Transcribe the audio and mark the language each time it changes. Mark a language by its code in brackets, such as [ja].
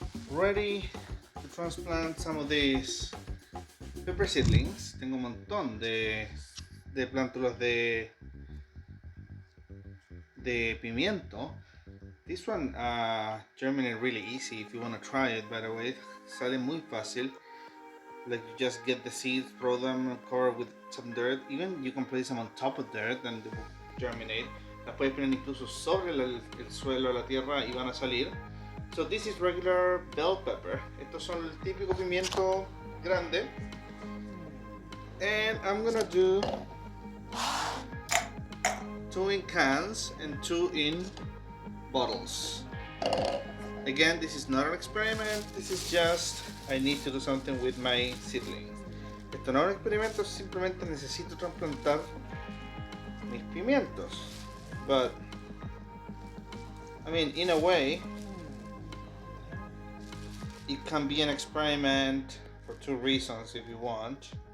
[en] ready to transplant some of these pepper seedlings. [es] Tengo un montón de plántulas de pimiento. [en] This one germinate really easy if you want to try it, by the way. [es] Sale muy fácil. [en] Like you just get the seeds, throw them, cover with some dirt. Even you can place them on top of dirt and they will germinate. [es] Las puedes poner incluso sobre el suelo, la tierra y van a salir. [en] So this is regular bell pepper. [es] Estos son el típico pimiento grande. [en] And I'm gonna do 2 in cans and 2 in bottles. Again, this is not an experiment. This is just I need to do something with my seedlings. [es] Esto no es un experimento, simplemente necesito trasplantar mis pimientos. [en] But I mean, in a way, it can be an experiment for 2 reasons if you want.